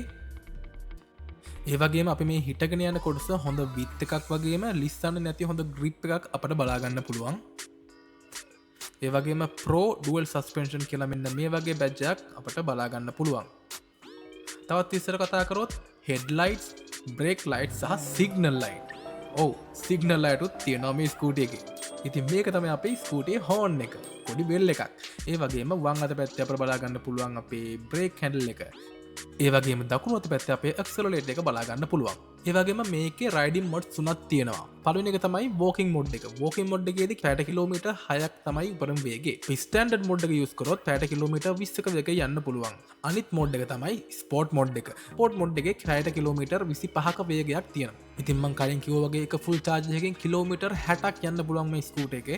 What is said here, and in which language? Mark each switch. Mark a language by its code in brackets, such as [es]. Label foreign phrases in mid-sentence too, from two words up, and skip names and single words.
[si] ඒ වගේම අපි මේ හිටගෙන යන කොටස හොඳ විත් එකක් වගේම ලිස්සන්න නැති හොඳ ග්‍රිප් එකක් අපිට බලා ගන්න පුළුවන්. ඒ වගේම Pro Dual Suspension කියලා මෙන්න මේ වගේ බැජ් එකක් අපිට බලා ගන්න පුළුවන්. තවත් ඉස්සර කතා කරොත් [en] headlights, brake lights [si] සහ [en] signal light. [si] ඔව් [en] signal light [si] උත් තියෙනවා මේ ස්කූටි එකේ. ඉතින් මේක තමයි අපේ ස්කූටියේ හෝන් එක. පොඩි බෙල් එකක්. ඒ වගේම වම් අත පැත්තේ අපිට බලා ගන්න පුළුවන් අපේ [en] brake handle [si] එක. ඒ වගේම දකුණු අත පැත්තේ අපේ accelerator එක බලා ගන්න පුළුවන්. ඒ වගේම මේකේ [en] riding modes [si] තුනක් තියෙනවා. පළවෙනි එක තමයි [en] walking mode [si] එක. [en] walking mode [si] එකේදී පැයට කිලෝමීටර් 6ක් තමයි උපරිම වේගය. [en] standard mode [si] එක use කරොත් පැයට කිලෝමීටර් 20ක වේගයෙන් යන්න පුළුවන්. අනිත් mode එක තමයි [en] sport mode [si] එක. [en] sport mode [si] එකේ පැයට කිලෝමීටර් 25ක වේගයක් තියෙනවා. ඉතින් මම කලින් කිව්වා වගේ එක [en] full charge [si] එකකින් කිලෝමීටර් 60ක් යන්න පුළුවන් මේ ස්කූටර් එකේ.